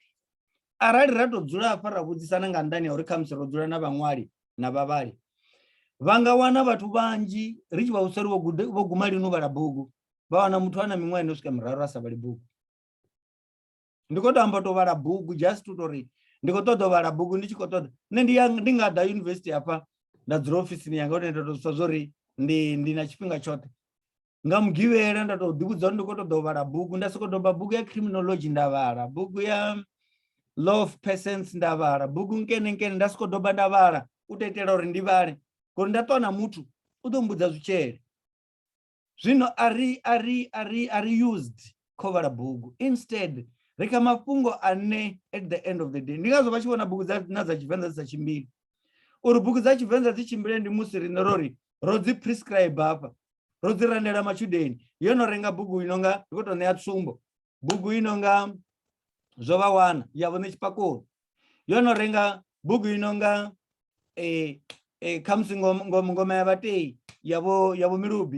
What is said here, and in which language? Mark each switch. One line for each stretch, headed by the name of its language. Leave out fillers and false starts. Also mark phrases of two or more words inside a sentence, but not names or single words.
Venda: Arali ra tou dzula hafha ra vhudzisana nga ndani ya uri khamusi ro dzula na vhaṅwali na vhavhali vha nga wana vhathu vhanzhi ri tshi vha usari vho guma lini u vhala bugu vha wana muthu ana miṅwaha ino swika miraru a sa vhali bugu. Ndi khou tou amba tou vhala bugu
English: just to
Venda: tori ndi khou ṱoḓa u vhala bugu ndi tshi khou ṱoḓa nṋe ndi nga ḓa yunivesithi hafha nda dzula ofisini yanga uri nda tou zwa zwori ndi na tshifhinga tshoṱhe nga mugivhela nda tou ḓivhudza uri ndi khou ṱoḓa u vhala bugu nda sokou doba bugu ya criminology nda vhala, bugu ya law of persons nda vhala, bugu nkene nda sokou doba nda vhala u tou itela uri ndi vhale ngori nda ṱwa na muthu u ḓo mbudza zwitshele. Zwino ari used kho vhala bugu, instead ri kha mafhungo ane
English: at the end of the day
Venda: ndi ngazwo vha tshi vhona bugu na dza Tshivenḓa dzi sa tshimbili. Uri bugu dza Tshivenḓa dzi tshimbile ndi musi rine ro dzi prescribe hafha ro dzi randela matshudeni yo no renga bugu inonga ndi khou tou ṋea tsumbo bugu inonga zwo vha wana yavho Netshipakoni, yo no renga bugu inonga khamusi ngoma ya vhatei yavho Milubi.